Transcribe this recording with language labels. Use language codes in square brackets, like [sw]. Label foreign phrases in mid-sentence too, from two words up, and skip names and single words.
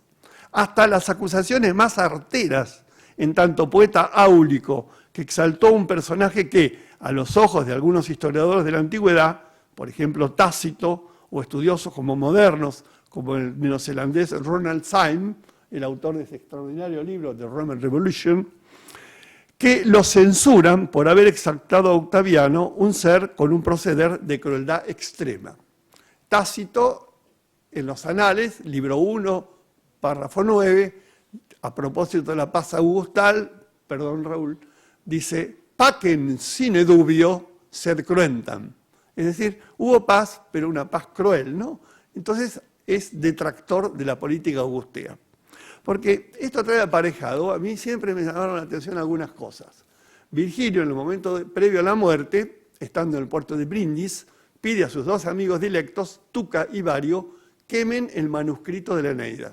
[es] Hasta las acusaciones más arteras, en tanto poeta áulico, que exaltó un personaje que, a los ojos de algunos historiadores de la antigüedad, por ejemplo Tácito, o estudiosos como modernos, como el neozelandés Ronald Syme, el autor de ese extraordinario libro, The Roman Revolution, que lo censuran por haber exaltado a Octaviano, un ser con un proceder de crueldad extrema. Tácito, en los Anales, libro 1, párrafo 9, a propósito de la paz augustal, perdón Raúl, dice, [la] pacem sine dubio sed cruentam. [es] Es decir, hubo paz, pero una paz cruel, ¿no? Entonces es detractor de la política augustea. Porque esto trae aparejado, a mí siempre me llamaron la atención algunas cosas. Virgilio, en el momento previo a la muerte, estando en el puerto de Brindis, pide a sus dos amigos dilectos, Tuca y Vario, quemen el manuscrito de la Eneida.